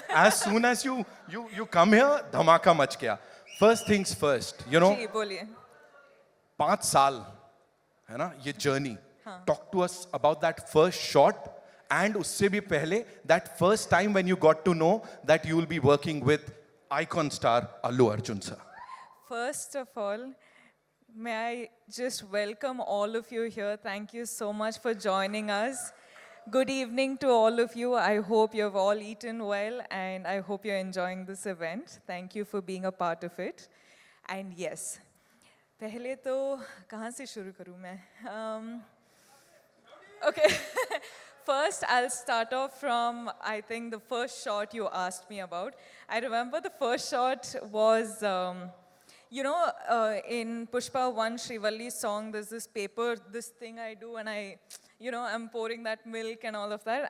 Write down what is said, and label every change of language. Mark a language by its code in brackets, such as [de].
[en] As soon as you come here, [hi] धमाका much गया. [en] First things first, you know. [hi] जी बोलिए. 5 साल है ना ये journey. [en] Talk to us about that first shot. And [hi] usse bhi pehle, [en] that first time when you got to know that you will be working with icon star Allu Arjun sir. First of all, may I just welcome all of you here. Thank you so much for joining us. Good evening to all of you. I hope you've all eaten well and I hope you're enjoying this event. Thank you for being a part of it. And yes, [hi] पहले तो कहाँ से शुरू करूँ मैं? [en] Okay. First, I'll start off from, I think, the first shot you asked me about. I remember the first shot was, in Pushpa 1, Srivalli's song, there's this paper, this thing I do, and I'm pouring that milk and all of that.